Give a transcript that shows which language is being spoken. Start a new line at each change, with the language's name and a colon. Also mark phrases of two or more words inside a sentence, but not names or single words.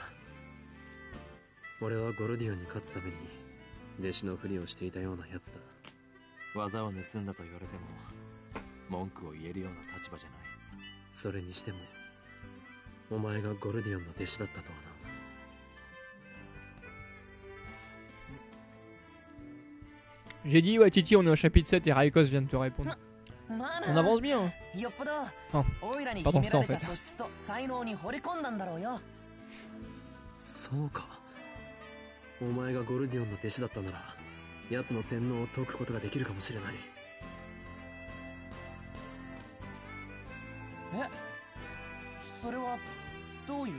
Japanese: 俺はゴルディオンに勝つために弟子のふりをしていたようなやつだ。技を盗んだと言われても文句を言えるような立場じゃない。それにしてもお前がゴルディオンの弟子だったとはな。
French: J'ai dit, ouais, Titi, on est au chapitre 7 et Raikos vient de te répondre.
Japanese: まあ
French: On
Japanese: な、
French: avance bien. Hein.
Japanese: よっぽど
French: Enfin,
Japanese: オイラに
French: pas
Japanese: 秘
French: tant
Japanese: め
French: que ça
Japanese: ら
French: en
Japanese: れた
French: fait.
Japanese: 素質と才能に惚れ込んだんだろうよ。そうか。お前がゴルディオンの弟子だったなら奴の洗脳を解くことができるかもしれない。え、それはどういう。